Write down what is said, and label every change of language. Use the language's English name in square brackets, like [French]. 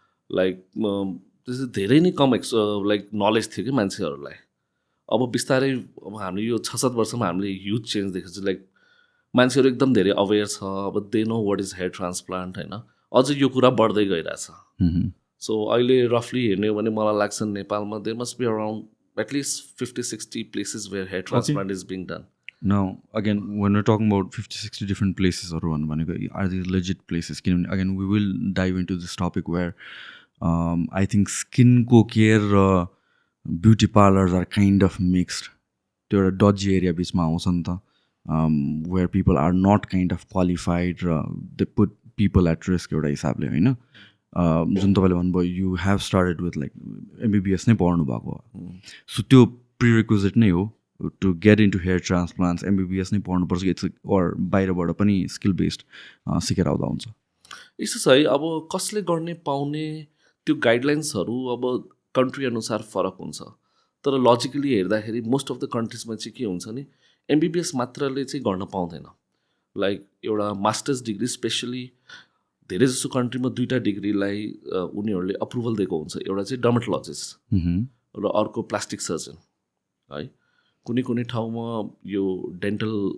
[Nepali] Like त्यस्तो धेरै नै कम लाइक नलेज थियो कि मान्छेहरूलाई अब बिस्तारै अब हामीले यो 6-7 वर्षमा हामीले ह्युज चेन्ज देखेको छ लाइक मान्छेहरू एकदम धेरै अवेर छ अब दे know what is here transplant होइन अझ यो कुरा बढ्दै गइरहेछ सो अहिले रफली हेर्ने हो भने मलाई लाग्छ नेपालमा [English] There must be around at least 50-60 places where hair transplant is being done. Now, again, when we're talking about 50-60 different places, are these legit places? Again, we will dive into this topic where I think skin care beauty parlors are kind of mixed. There are a dodgy area where people are not kind of qualified. They put people at risk. [Nepali] जुन तपाईँले भन्नुभयो [English] you have started with [Nepali] like MBBS नै पढ्नु भएको so त्यो prerequisite नै हो [English] to get into hair transplants [Nepali] MBBS नै पढ्नुपर्छ कि अर बाहिरबाट पनि स्किल बेस्ड सिकेर आउँदा हुन्छ यस्तो छ है अब कसले गर्ने पाउने त्यो गाइडलाइन्सहरू अब कन्ट्री अनुसार फरक हुन्छ तर लजिकली हेर्दाखेरि [English] most of the कन्ट्रिजमा [Nepali] चाहिँ के हुन्छ नि एमबिबिएस मात्रले चाहिँ गर्न पाउँदैन लाइक एउटा मास्टर्स डिग्री स्पेसली धेरै जस्तो कन्ट्रीमा 2टा डिग्रीलाई उनीहरूले अप्रुभल दिएको हुन्छ एउटा चाहिँ डर्मेटोलोजिस्ट र अर्को प्लास्टिक सर्जन है कुनै कुनै ठाउँमा यो डेन्टल